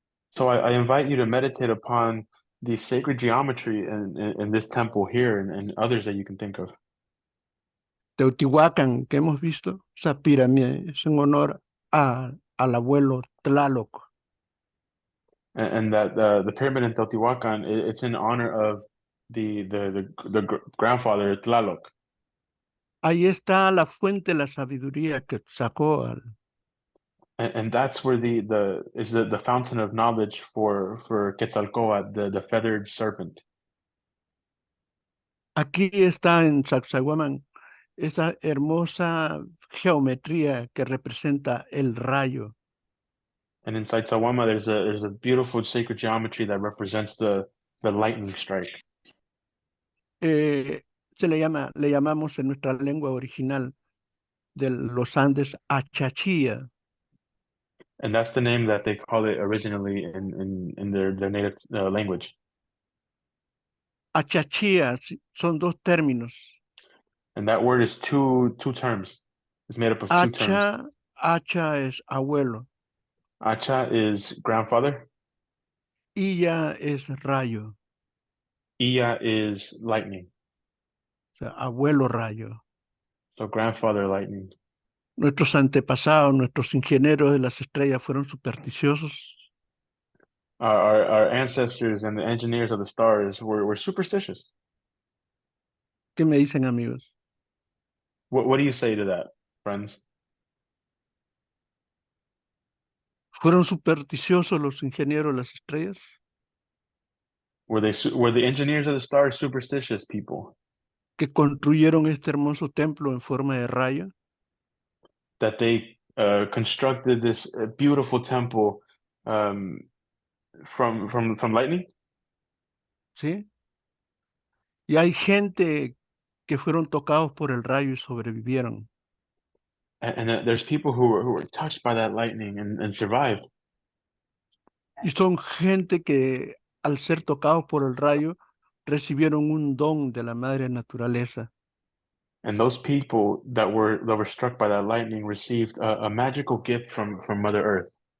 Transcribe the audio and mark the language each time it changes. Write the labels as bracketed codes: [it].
[en] So I invite you to meditate upon the sacred geometry in this temple here and others that you can think of. [es] Teotihuacán, que hemos visto, esa pirámide es en honor al abuelo Tlaloc. [en] And that the pyramid in Teotihuacan, it's in honor of the grandfather Tlaloc. [es] Ahí está la fuente de la sabiduría que sacó [en] And that's where the fountain of knowledge for Quetzalcoatl, the feathered serpent. [es] Aquí está en Sacsayhuamán esa hermosa geometría que representa el rayo. [en] And inside Sawama, there's a beautiful sacred geometry that represents the lightning strike. [es] Le llamamos en nuestra lengua original de los Andes Achachía. [en] And that's the name that they call it originally in their native language. [es] Achachía son dos términos. [en] And that word is two terms. It's made up of two terms. [es] Acha es abuelo. [en] Acha is grandfather. [es] Iya es rayo. [en] Iya is lightning. [es] O sea, abuelo rayo. [en] So grandfather lightning. [es] Nuestros antepasados, nuestros ingenieros de las estrellas fueron supersticiosos. [en] Our ancestors and the engineers of the stars were superstitious. [es] ¿Qué me dicen, amigos? [en] What do you say to that, friends? [es] ¿Fueron supersticiosos los ingenieros de las estrellas? [en] Were the engineers of the stars superstitious people [es] Que construyeron este hermoso templo en forma de rayo. [en] that they constructed this beautiful temple from lightning? [es] ¿Sí? Y hay gente que fueron tocados por el rayo y sobrevivieron. [en] And there's people who were touched by that lightning and survived. [es] Y son gente que al ser tocados por el rayo recibieron un don de la madre naturaleza. [en] And those people that were struck by that lightning received a magical gift from Mother Earth.